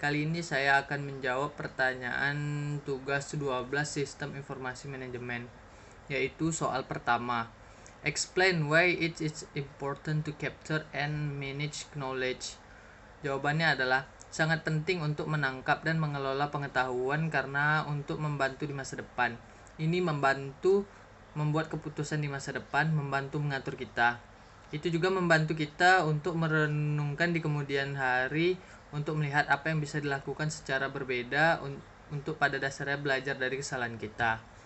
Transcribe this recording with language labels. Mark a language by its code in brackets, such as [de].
[id] Kali ini saya akan menjawab pertanyaan tugas 12 Sistem Informasi Manajemen, yaitu soal pertama. [en] Explain why it is important to capture and manage knowledge. [id] Jawabannya adalah sangat penting untuk menangkap dan mengelola pengetahuan karena untuk membantu di masa depan. Ini membantu membuat keputusan di masa depan, membantu mengatur kita. Itu juga membantu kita untuk merenungkan di kemudian hari, untuk melihat apa yang bisa dilakukan secara berbeda, untuk pada dasarnya belajar dari kesalahan kita.